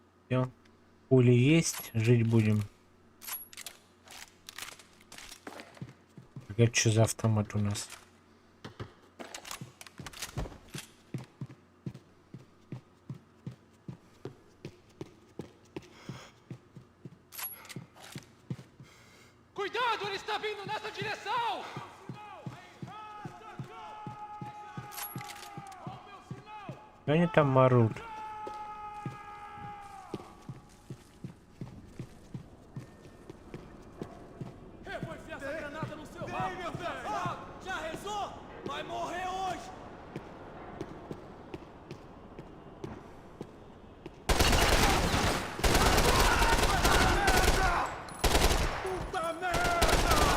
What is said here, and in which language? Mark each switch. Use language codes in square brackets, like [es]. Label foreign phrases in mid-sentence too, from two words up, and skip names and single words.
[ru] Все. Пули есть, жить будем. Это что за автомат у нас? [pt] Cuidado, ele está vindo nessa direção! [ru] Они там марут. [pt] Já rezou? Vai morrer hoje! Puta merda!